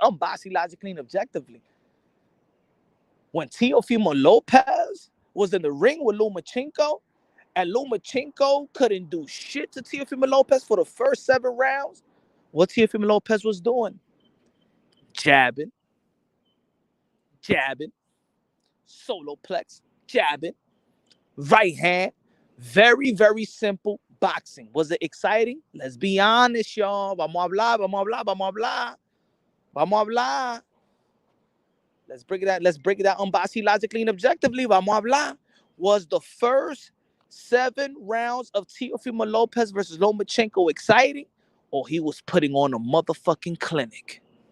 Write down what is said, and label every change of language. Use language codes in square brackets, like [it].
[en] Unbiased, logically, and objectively. When Teofimo Lopez was in the ring with Lomachenko, and Lomachenko couldn't do shit to Teofimo Lopez for the first 7 rounds, what Teofimo Lopez was doing? Jabbing, jabbing, solo plex, jabbing, right hand. Very, very simple boxing. Was it exciting? Let's be honest, y'all. [es] Vamos a hablar, vamos a hablar, vamos a hablar. Vamos a hablar. [en] Let's break it out unbiased, logically, and objectively. [es] Vamos a hablar. [en] Was the first 7 rounds of Teofimo Lopez versus Lomachenko exciting? Or he was putting on a motherfucking clinic?